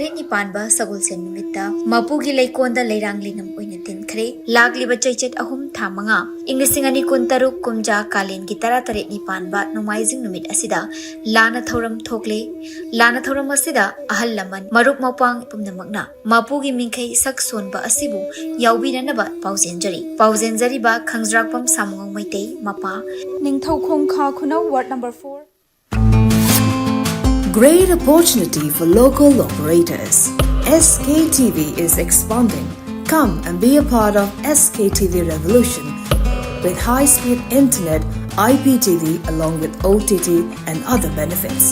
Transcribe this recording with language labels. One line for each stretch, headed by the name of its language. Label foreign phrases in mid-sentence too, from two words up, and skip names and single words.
Manipuri: tare ni panba sagol sen nimitta mapugi leikonda leiranglinam oina tinkhre lagliba chaichat ahum thamanga ingisingani kuntaruk kumja kalin gi tara tare ni panba nomaizing numit asida lana thoram thokle lana thoram asida ahal laman maruk mapang pumnamakna mapugi mingkhai sak sonba asibu yaubinanaba pauzenjari ba khangsrakpam samungong maitei mapa ningthau khongkha khunau
English: ward number 4. Great opportunity for local operators. SKTV is expanding. Come and be a part of SKTV revolution with high-speed internet, IPTV along with OTT and other benefits.